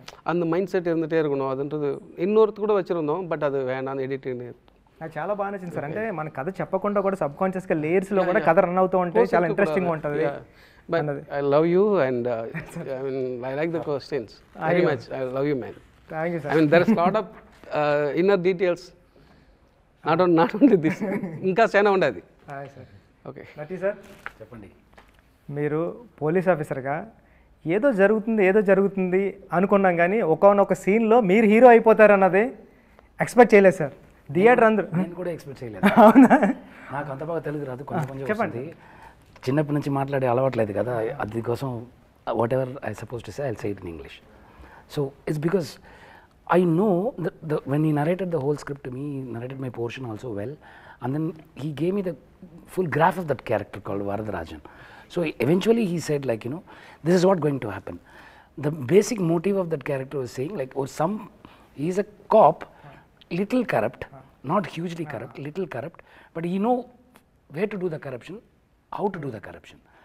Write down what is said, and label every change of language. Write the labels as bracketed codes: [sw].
[ta] அந்த mind set இருந்துகிட்டே இருக்கணும். அதுன்றது இன்னொருத்து கூட வச்சுருந்தோம், பட் அது வேண்டாம் ఎడిటింగ్. [te] నాకు చాలా బాగా నచ్చింది సార్. అంటే మన కథ చెప్పకుండా కూడా సబ్ కాన్షియస్గా లేయర్స్లో కూడా కథ రన్ అవుతూ ఉంటే చాలా ఇంట్రెస్టింగ్ ఉంటుంది. [en] But I love you and I mean I like the questions very much. I love you, man. Thank you sir. I mean there is a lot of inner details, not only this. [te] ఇంకా చాలా ఉండదు. Hi sir. Okay నటి sir చెప్పండి. మీరు police ఆఫీసర్గా ఏదో జరుగుతుంది అనుకున్నాం, కానీ ఒకనొక సీన్లో మీరు హీరో అయిపోతారు అన్నది ఎక్స్పెక్ట్ చేయలేదు సార్. థియేటర్ అందరూ. నేను కూడా ఎక్స్పెక్ట్ చేయలేదు. అవునా? నాకు అంత బాగా తెలుగు రాదు, కొంచెం చెప్పండి. చిన్నప్పటి నుంచి మాట్లాడే అలవాట్లేదు కదా, అది కోసం [en] Whatever I suppose to say I'll say it in English. So it's because I know when he narrated the whole script to me, he narrated my portion also well, and then he gave me the full graph of that character called Varadarajan. So eventually he said, like, you know, this is what going to happen. The basic motive of that character was saying, like, he is a cop, little corrupt, not hugely corrupt, little corrupt, but he know where to do the corruption, how to do the corruption.